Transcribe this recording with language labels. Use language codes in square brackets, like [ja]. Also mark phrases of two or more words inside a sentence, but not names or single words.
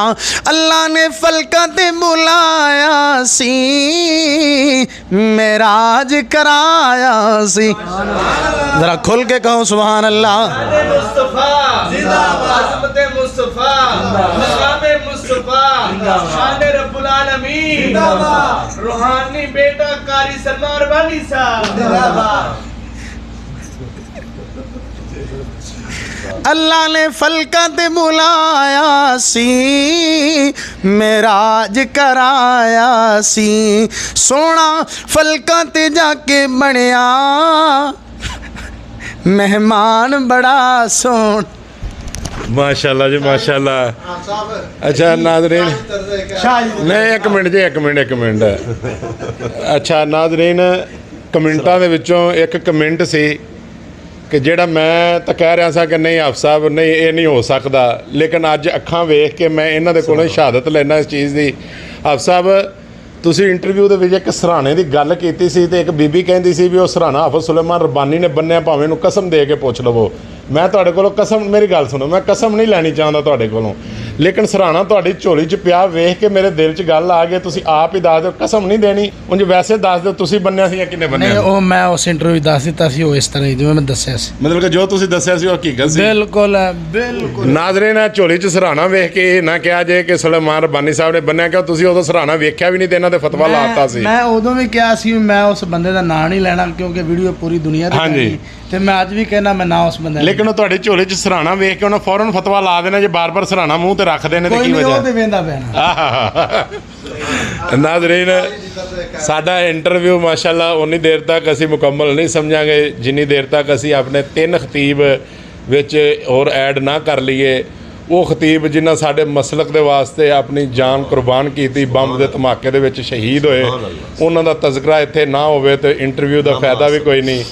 [pa] ਅੱਲਾਹ ਨੇ ਫਲਕਾ ਤੇ ਬੁਲਾਇਆ ਸੀ, ਮੇਰਾਜ ਕਰਾਇਆ ਸੀ। ਜ਼ਰਾ ਖੁੱਲ੍ਹ ਕੇ ਕਹੋ [ar] سبحان الله. [pa] ਮੁਸਤਫ਼ਾ ਜ਼ਿੰਦਾਬਾਦ, ਅਜ਼ਮਤ ਮੁਸਤਫ਼ਾ, ਮਕਾਮ ਮੁਸਤਫ਼ਾ, ਸ਼ਾਨ [ar] ربّ العالمين [pa] ਜ਼ਿੰਦਾਬਾਦ, ਰੂਹਾਨੀ ਬੇਟਾ ਕਾਰੀ ਸਲਮਾਨ ਰਬਾਨੀ ਸਾਹਬ ਜ਼ਿੰਦਾਬਾਦ। ਅੱਲਾਹ ਨੇ ਫਲਕਾ ਤੇ ਬੁਲਾਇਆ ਸੀ, ਮੇਰਾਜ ਕਰਾਇਆ ਸੀ। ਸੋਨਾ ਫਲਕਾ ਤੇ ਜਾਕੇ ਬਣਿਆ ਮਹਿਮਾਨ ਬੜਾ ਸੋਨ। माशाल्लाह जी माशाल्लाह। ਅੱਛਾ ਨਾਜ਼ਰੀਨ, ਨਹੀਂ ਇੱਕ ਮਿੰਟ। ਅੱਛਾ ਨਾਜ਼ਰੀਨ, ਕਮੈਂਟਾਂ ਦੇ ਵਿਚੋਂ ਇੱਕ ਕਮੈਂਟ ਸੀ ਕਿ ਜਿਹੜਾ ਮੈਂ ਤਾਂ ਕਹਿ ਰਿਹਾ ਸਾਂ ਕਿ ਨਹੀਂ ਆਫ ਸਾਹਿਬ ਨਹੀਂ ਇਹ ਨਹੀਂ ਹੋ ਸਕਦਾ, ਲੇਕਿਨ ਅੱਜ ਅੱਖਾਂ ਵੇਖ ਕੇ ਮੈਂ ਇਹਨਾਂ ਦੇ ਕੋਲੋਂ ਸ਼ਹਾਦਤ ਲੈਣਾ ਇਸ ਚੀਜ਼ ਦੀ। ਆਫ ਸਾਹਿਬ ਤੁਸੀਂ ਇੰਟਰਵਿਊ ਦੇ ਵਿੱਚ ਇੱਕ ਸਰਾਣੇ ਦੀ ਗੱਲ ਕੀਤੀ ਸੀ ਤੇ ਇੱਕ ਬੀਬੀ ਕਹਿੰਦੀ ਸੀ ਵੀ ਉਹ ਸਰਾਣਾ ਹਾਫਿਜ਼ ਸੁਲੇਮਾਨ ਰਬਾਨੀ ਨੇ ਬੰਨਿਆ, ਭਾਵੇਂ ਇਹਨੂੰ ਕਸਮ ਦੇ ਕੇ ਪੁੱਛ ਲਵੋ। ਮੈਂ ਤੁਹਾਡੇ ਕੋਲੋਂ ਕਸਮ, ਮੇਰੀ ਗੱਲ ਸੁਣੋ, ਮੈਂ ਕਸਮ ਨਹੀਂ ਲੈਣੀ ਚਾਹੁੰਦਾ ਤੁਹਾਡੇ ਕੋਲੋਂ, ਲੇਕਿਨ ਸਰਾਣਾ ਤੁਹਾਡੀ ਝੋਲੀ 'ਚ ਪਿਆ ਵੇਖ ਕੇ ਮੇਰੇ ਦਿਲ 'ਚ ਗੱਲ ਆ ਗਈ। ਤੁਸੀਂ ਆਪ ਹੀ ਦੱਸ ਦਿਓ, ਕਸਮ ਨਹੀਂ ਦੇਣੀ, ਉਂਝ ਵੈਸੇ ਦੱਸ ਦਿਓ ਤੁਸੀਂ ਬੰਨਿਆ ਸੀ ਜਾਂ ਕਿੰਨੇ ਬੰਨਿਆ? ਨਹੀਂ ਵੋ ਮੈਂ ਉਸ ਇੰਟਰਵਿਊ ਦੱਸ ਦਿੱਤਾ ਸੀ, ਵੋ ਇਸ ਤਰ੍ਹਾਂ ਹੀ ਜਿਵੇਂ ਮੈਂ ਦੱਸਿਆ ਸੀ। ਮਤਲਬ ਕਿ ਜੋ ਤੁਸੀਂ ਦੱਸਿਆ ਸੀ ਉਹ ਹਕੀਕਤ ਸੀ। ਬਿਲਕੁਲ ਬਿਲਕੁਲ। ਨਾਜ਼ਰੀਨ ਝੋਲੀ 'ਚ ਸਰਾਣਾ ਵੇਖ ਕੇ ਇਹ ਨਾ ਕਿਹਾ ਜੇ ਕਿ ਸੁਲੇਮਾਨ ਰਬਾਨੀ ਸਾਹਿਬ ਨੇ ਬੰਨਿਆ, ਕਿਉਂ ਤੁਸੀਂ ਉਦੋਂ ਸਰਾਣਾ ਵੇਖਿਆ ਵੀ ਨਹੀਂ ਤੇ ਇਹਨਾਂ ਦੇ ਫਤਵਾ ਲਾਤਾ ਸੀ। ਮੈਂ ਉਦੋਂ ਭੀ ਕਿਹਾ ਸੀ ਮੈਂ ਉਸ ਬੰਦੇ ਕਾ ਨਾਮ ਨਹੀਂ ਲੈਣਾ ਕਿਉਂਕਿ ਵੀਡੀਓ ਪੂਰੀ ਦੁਨੀਆ ਹਾਂ ਜੀ। ਤੇ ਮੈਂ ਅੱਜ ਭੀ ਕਹਿਣਾ ਮੈਂ ਨਾ ਉਸ ਬੰਦੇ ਲੇਕਿਨ ਉਹ ਤੁਹਾਡੀ ਝੋਲੀ 'ਚ ਸਰਾਣਾ ਵੇਖ ਕੇ ਉਹਨਾਂ ਫੌਰਨ ਫਤਵਾ ਲਾ ਦੇਣਾ ਜੇ ਬਾਰ-ਬਾਰ ਸਰਾਣਾ ਮੂੰਹ ਤੇ ਰੱਖਦੇ ਨੇ ਤੇ ਕੀ ਵਜ੍ਹਾ? ਵੇਂਦਾ ਪੈਣਾ। ਨਾਜ਼ਰੀਨ ਸਾਡਾ ਇੰਟਰਵਿਊ ਮਾਸ਼ਾਅੱਲਾ ਉਨੀ ਦੇਰ ਤੱਕ ਅਸੀਂ ਮੁਕੰਮਲ ਨਹੀਂ ਸਮਝਾਂਗੇ ਜਿੰਨੀ ਦੇਰ ਤੱਕ ਅਸੀਂ ਆਪਣੇ 3 ਖਤੀਬ ਵਿੱਚ ਹੋਰ ਐਡ ਨਾ ਕਰ ਲਈਏ। ਉਹ ਖਤੀਬ ਜਿਨ੍ਹਾਂ ਸਾਡੇ ਮਸਲਕ ਦੇ ਵਾਸਤੇ ਆਪਣੀ ਜਾਨ ਕੁਰਬਾਨ ਕੀਤੀ, ਬੰਬ ਦੇ ਧਮਾਕੇ ਦੇ ਵਿੱਚ ਸ਼ਹੀਦ ਹੋਏ, ਉਹਨਾਂ ਦਾ ਤਜ਼ਕਰਾ ਇੱਥੇ ਨਾ ਹੋਵੇ ਤੇ ਇੰਟਰਵਿਊ ਦਾ ਫਾਇਦਾ ਵੀ ਕੋਈ ਨਹੀਂ।